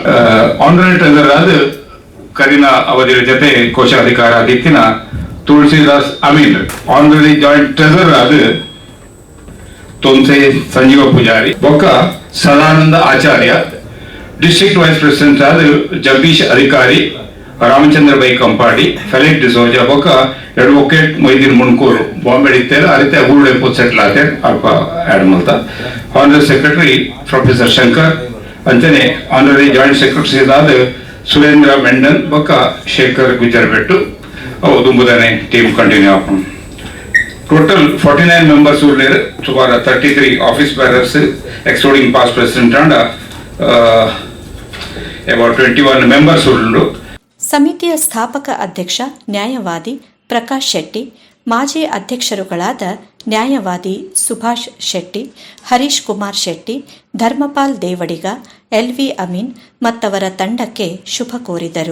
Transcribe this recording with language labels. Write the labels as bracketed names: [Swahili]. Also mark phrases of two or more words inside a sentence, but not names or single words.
[English] Honorary Treasurer [Tulu] ಆದ ಕರೀನಾ ಅವಧಿಯ ಜೊತೆ ಕೋಶಾಧಿಕಾರ ದಿಕ್ಕಿನ ತುಳಸಿದಾಸ್ ಅಮೀನ್. [English] Honorary Joint Treasurer [Tulu] ಆದ ತೋನ್ಸೆ ಸಂಜೀವ ಪೂಜಾರಿ, ಬೊಕ್ಕ ಸದಾನಂದ ಆಚಾರ್ಯ. [English] District Vice President [Tulu] ಆದ ಜಗದೀಶ್ ಅಧಿಕಾರಿ, ರಾಮಚಂದ್ರ ಬೈ ಕಂಪಾಡಿ, ಫೆಲಿಕ್ ಡಿಸೋಜಾ, ಬೊಕ್ಕ ಅಡ್ವೊಕೇಟ್ ಮೊಯ್ದೀನ್ ಮುನ್ಕೂರು ಬಾಂಬೆ ಇತ್ತೇರ ಅರಿತೆ ಊರುಡೆ ಪೋತ್ ಸೆಟ್ಲ್ ಆತೆ ಅಲ್ಪ ಆಡ್ ಮಲ್ತ. [English] Honorary Secretary Professor [Tulu] ಶಂಕರ್, ಅಂಚನೆ [English] Honorary Joint Secretaries [Tulu] ಆದ ಸುರೇಂದ್ರ ಮೆಂಡನ್, ಬೊಕ್ಕ ಶೇಖರ್ ಗುಜ್ಜರ್ಬೆಟ್ಟು. ಅವು ದುಂಬುದಾನೆ [English] team continue [Tulu] ಆಪನ್. ಟೋಟಲ್ 49 ಮೆಂಬರ್ಸ್ ಉಳ್ಳೇರು. [English] ಸುಮಾರು 33 office bearers excluding past president and about 21 ಮೆಂಬರ್ಸ್ ಉಳ್ಳು. [Kannada] ಸಮಿತಿಯ ಸ್ಥಾಪಕ ಅಧ್ಯಕ್ಷ ನ್ಯಾಯವಾದಿ ಪ್ರಕಾಶ್ ಶೆಟ್ಟಿ, ಮಾಜಿ ಅಧ್ಯಕ್ಷರುಗಳಾದ ನ್ಯಾಯವಾದಿ ಸುಭಾಷ್ ಶೆಟ್ಟಿ, ಹರೀಶ್ ಕುಮಾರ್ ಶೆಟ್ಟಿ, ಧರ್ಮಪಾಲ್ ದೇವಡಿಗ, LV ಅಮೀನ್ ಮತ್ತವರ ತಂಡಕ್ಕೆ ಶುಭ ಕೋರಿದರು.